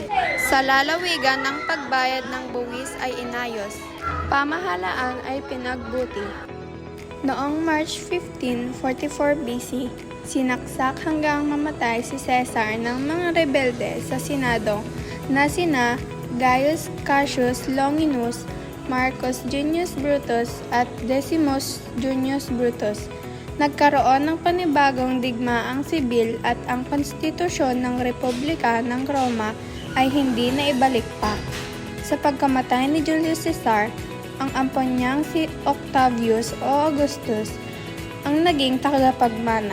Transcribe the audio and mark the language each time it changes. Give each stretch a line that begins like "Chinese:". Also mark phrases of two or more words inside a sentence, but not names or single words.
Filipino: Sa lalawigan ng pagbayad ng buwis ay inayos. Pamahalaan ay pinagbuti. Noong March 15, 44 BC, sinaksak hanggang mamatay si Caesar ng mga rebelde sa Senado na sina Gaius Cassius Longinus, Marcus Junius Brutus at Decimus Junius Brutus. Nagkaroon ng panibagong digmaang sibil at ang konstitusyon ng Republika ng Roma ay hindi na ibalik pa. Sa pagkamatay ni Julius Caesar, ang ampon niyang si Octavius o Augustus ang naging tagapagmana.